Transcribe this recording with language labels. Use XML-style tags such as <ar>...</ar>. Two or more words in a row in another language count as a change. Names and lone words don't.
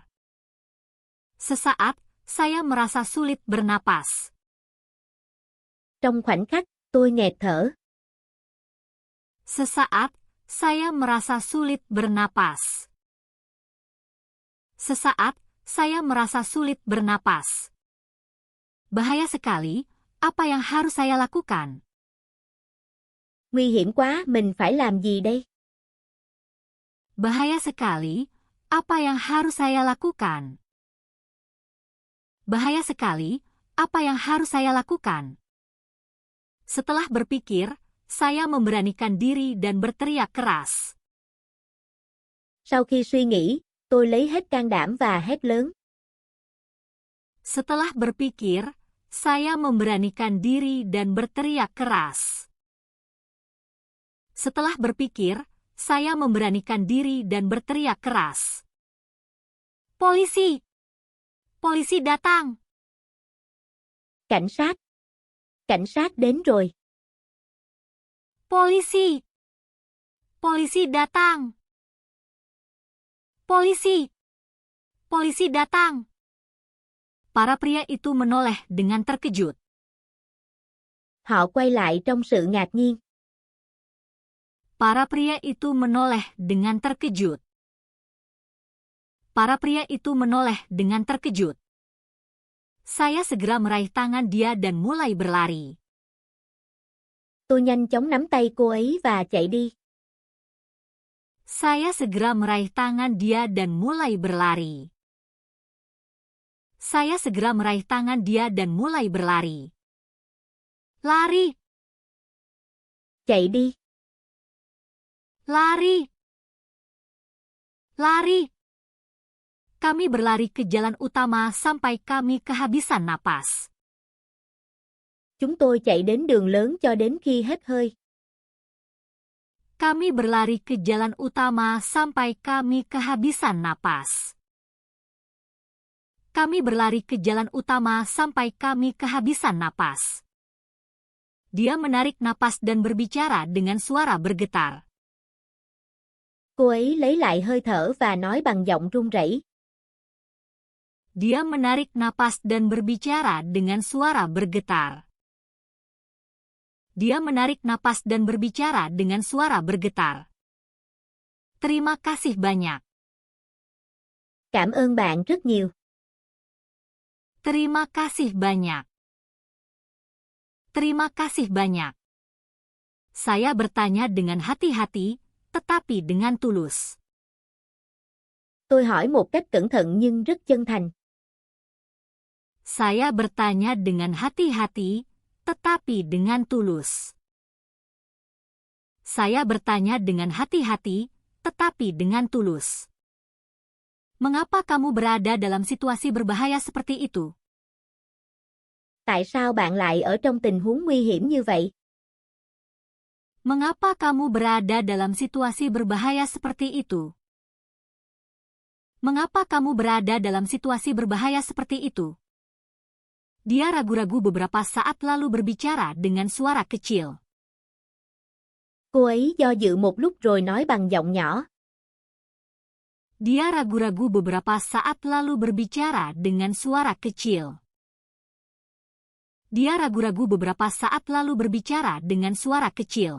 <id>Sesaat, saya merasa sulit bernapas.</id> <vi>Trong khoảnh khắc, tôi nghẹt thở.</vi> <id>Sesaat, saya merasa sulit bernapas. Sesaat, saya merasa sulit bernapas. Bahaya sekali, apa yang harus saya lakukan?</id> <vi>Nguy hiểm quá, mình phải làm gì đây?</vi> <id>Bahaya sekali, apa yang harus saya lakukan? Bahaya sekali, apa yang harus saya lakukan? Setelah berpikir, saya memberanikan diri dan berteriak keras.</id> <vi>Sau khi suy nghĩ, tôi lấy hết can đảm và hét lớn.</vi> <id>Setelah berpikir, saya memberanikan diri dan berteriak keras. Setelah berpikir, saya memberanikan diri dan berteriak keras. Polisi! Polisi datang!</id> <vi>Cảnh sát! Cảnh sát đến rồi!</vi> <id>Polisi! Polisi datang! Polisi! Polisi datang! Para pria itu menoleh dengan terkejut.</id> <vi>Họ quay lại trong sự ngạc nhiên.</vi> <id>Para pria itu menoleh dengan terkejut. Para pria itu menoleh dengan terkejut. Saya segera meraih tangan dia dan mulai berlari.</id> <vi>Tôi nhanh chóng nắm tay cô ấy và chạy đi.</vi> <id>Saya segera meraih tangan dia dan mulai berlari. Saya segera meraih tangan dia dan mulai berlari. Lari!</id> <vi>Chạy đi!</vi> <id>Lari! Lari! Kami berlari ke jalan utama sampai kami kehabisan napas.</id> <vi>Chúng tôi chạy đến đường lớn cho đến khi hết hơi.</vi> <id>Kami berlari ke jalan utama sampai kami kehabisan napas. Kami berlari ke jalan utama sampai kami kehabisan napas. Dia menarik napas dan berbicara dengan suara bergetar.</id> <vi>Cô ấy lấy lại hơi thở và nói bằng giọng run rẩy.</vi> <id>Dia menarik napas dan berbicara dengan suara bergetar. Dia menarik napas dan berbicara dengan suara bergetar. Terima kasih banyak.</id> <vi>Cảm ơn bạn rất nhiều.</vi> <id>Terima kasih banyak. Terima kasih banyak. Saya bertanya dengan hati-hati, tetapi dengan tulus.</id> <vi>Tôi hỏi một cách cẩn thận nhưng rất chân thành.</vi> <id>Saya bertanya dengan hati-hati, tetapi dengan tulus. Saya bertanya dengan hati-hati, tetapi dengan tulus. Mengapa kamu berada dalam situasi berbahaya seperti itu?</id> <vi>Tại sao bạn lại ở trong tình huống nguy hiểm như vậy?</vi> <id>Mengapa kamu berada dalam situasi berbahaya seperti itu? Mengapa kamu berada dalam situasi berbahaya seperti itu? Dia ragu-ragu beberapa saat lalu berbicara dengan suara kecil.</id> <vi>Cô ấy do dự một lúc rồi nói bằng giọng nhỏ.</vi> <id>Dia ragu-ragu beberapa saat lalu berbicara dengan suara kecil. Dia ragu-ragu beberapa saat lalu berbicara dengan suara kecil.</id>